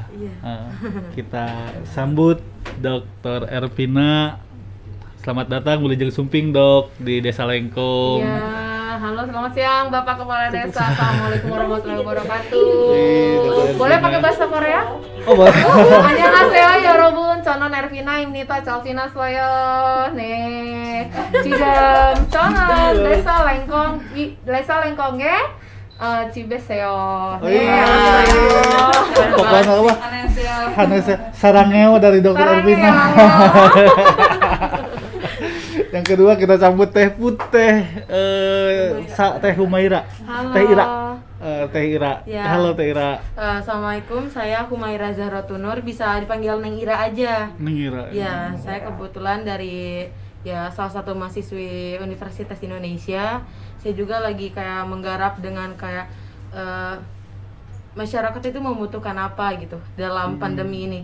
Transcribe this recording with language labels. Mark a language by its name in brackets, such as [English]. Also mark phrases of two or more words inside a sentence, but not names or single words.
[Indonesian] Kita sambut Dr. Ervina. Selamat datang [Sundanese] Wilujeng Sumping [Indonesian] Dok di Desa Lengkong. Ya, halo selamat siang Bapak Kepala Desa. [Arabic] السلام عليكم ورحمة الله وبركاته. [Indonesian] Boleh pakai bahasa Korea? Oh boleh. [Korean] 안녕하세요 여러분. 저는 에르비나입니다. 잘 지냈어요. 네. 지금 저는 Desa Lengkong에 집에서요. 네. [Indonesian] Pokoknya apa? Hanes sarangeo dari Dr. Ervina. Yang kedua kita sambut Teh Putih, Teh Humaira. Halo. Teh Ira. Ya. Halo Teh Ira. Assalamualaikum, saya Humaira Zahratunur, bisa dipanggil Neng Ira aja. Neng Ira. Ya, saya kebetulan dari salah satu mahasiswi Universitas Indonesia. Saya juga lagi kayak menggarap dengan kayak masyarakat itu membutuhkan apa gitu dalam pandemi ini.